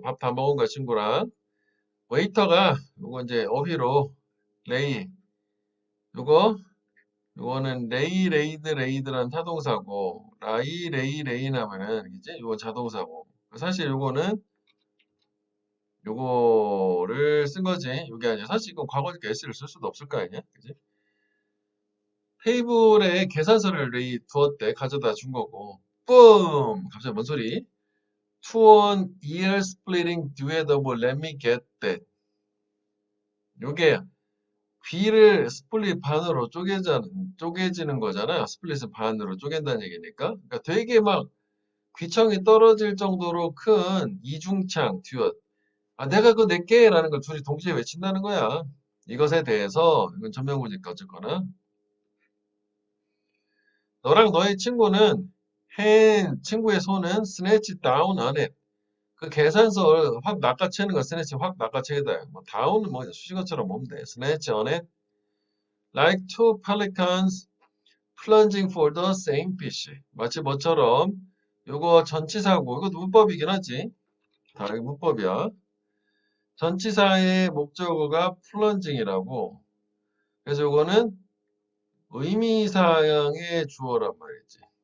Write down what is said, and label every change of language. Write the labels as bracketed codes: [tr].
[ko] 밥 다 먹은 거야, 친구랑. 웨이터가 요거 이제 어휘로 레이 요거 요거는 레이드라는 타동사고 레이 하면은 이제 요건 자동사고 사실 요거는 요거를 쓴 거지. 요게 아니야. 사실 이건 과거니까 s를 쓸 수도 없을 거 아니야. 그지? 테이블에 계산서를 레이 두었대. 가져다 준 거고. 뿜! 갑자기 뭔 소리? [en] To an ear splitting duet of let me get that. [ko] 요게 귀를 스플릿 반으로 쪼개지는 거잖아. 스플릿은 반으로 쪼갠다는 얘기니까. 그러니까 되게 막 귀청이 떨어질 정도로 큰 이중창 듀엣. 아, 내가 그거 낼게! 라는 걸 둘이 동시에 외친다는 거야. 이것에 대해서, 이건 전명구니까 어쨌거나. 너랑 너의 친구는, 친구의 손은 스네치 다운 안에, 그 계산서를 확 낚아채는 거, 스네치 확 낚아채다. 뭐, 다운은 뭐, 수식어처럼 보면 돼. 스네치 안에, [en] like two pelicans plunging for the same fish. [ko] 마치 뭐처럼, 요거 전치사고, 이것도 문법이긴 하지. 다, 이거 문법이야. 전치사의 목적어가 플런징이라고. 그래서 요거는 의미사항의 주어란 말이지.